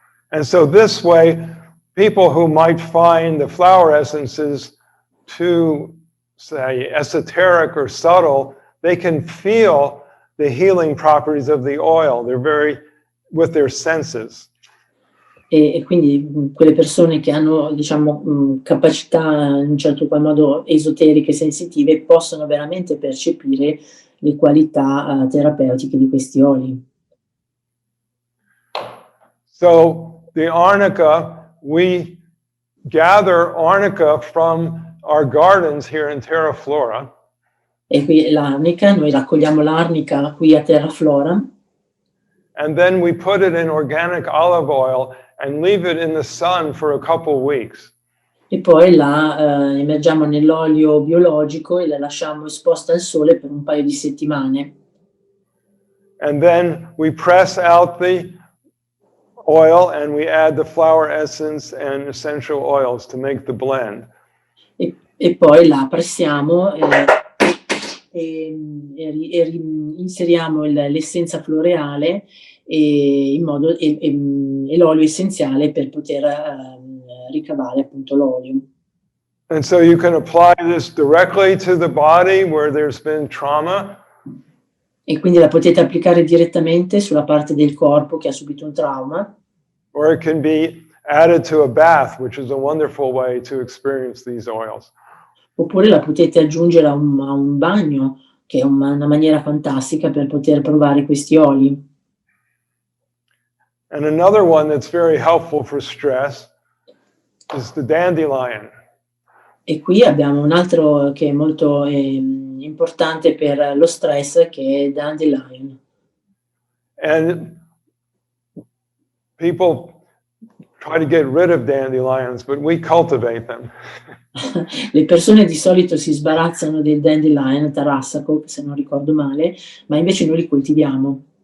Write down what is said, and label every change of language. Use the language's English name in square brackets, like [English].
[English] And so this way, people who might find the flower essences too, say, esoteric or subtle, they can feel the healing properties of the oil. They're very with their senses. [Italian] E quindi quelle persone che hanno, diciamo, capacità in un certo qual modo esoteriche e sensitive possono veramente percepire le qualità terapeutiche di questi oli. [English] So the arnica, we gather arnica from our gardens here in Terra Flora. [Italian] E qui l'arnica, noi raccogliamo l'arnica qui a Terra Flora. [English] And then we put it in organic olive oil and leave it in the sun for a couple weeks. [Italian] E poi la immergiamo nell'olio biologico e la lasciamo esposta al sole per un paio di settimane. [English] And then we press out the oil and we add the flower essence and essential oils to make the blend. [Italian] E poi la pressiamo e inseriamo l'essenza floreale e l'olio essenziale per poter ricavare appunto l'olio. [English] And so you can apply this directly to the body where there's been trauma. [Italian] E quindi la potete applicare direttamente sulla parte del corpo che ha subito un trauma. [English] Or it can be added to a bath, which is a wonderful way to experience these oils. [Italian] Oppure la potete aggiungere a un bagno, che è una maniera fantastica per poter provare questi oli. [English] And another one that's very helpful for stress is the dandelion. [Italian] E qui abbiamo un altro che è molto importante per lo stress, che è Dandelion. [English] And people try to get rid of dandelions, but we cultivate them. [Italian] Le persone di solito si sbarazzano del dandelion tarassaco, se non ricordo male, ma invece noi li coltiviamo.